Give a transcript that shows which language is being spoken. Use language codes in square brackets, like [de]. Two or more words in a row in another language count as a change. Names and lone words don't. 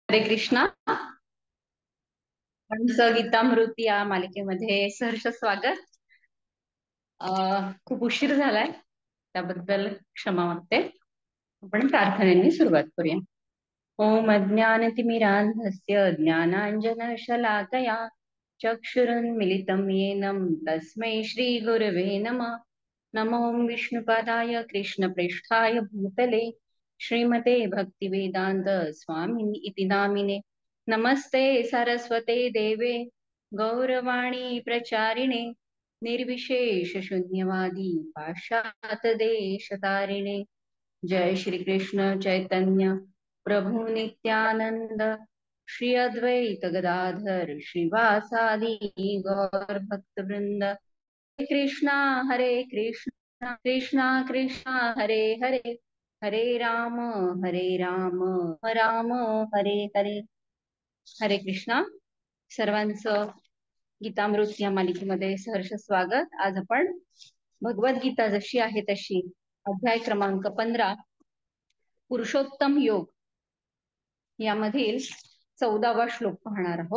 [mr] हरे कृष्णा. गीतामृत या मालिकेमध्ये सहर्ष स्वागत. खूप उशीर झालाय त्याबद्दल क्षमा मागते. आपण प्रार्थनेने सुरुवात करूया. [sa] ओम अज्ञानतिमिरान्धस्य ज्ञानाञ्जनशलाकया चक्षुरुन्मिलितं येन तस्मै श्रीगुरवे नमः. नमो विष्णुपादाय कृष्णप्रेष्ठाय भूतले श्रीमते भक्तिवेदान्त स्वामिनि इति नामिने. नमस्ते सरस्वते देवे गौरवाणी प्रचारिणे निर्विशेष शून्यवादी पाश्चात देशतारिणे. जय श्री कृष्ण चैतन्य प्रभु नित्यानंद श्री अद्वैत गदाधर श्रीवासादि गौर भक्त वृंद. हरे कृष्णा कृष्णा कृष्णा हरे हरे हरे राम राम हरे हरे. [mr] हरे कृष्णा. सर्वांचं गीतामृत या मालिकेमध्ये सहर्ष स्वागत. आज आपण भगवद्गीता जशी आहे तशी अध्याय क्रमांक 15 पुरुषोत्तम योग यामधील 14वा श्लोक पाहणार आहोत.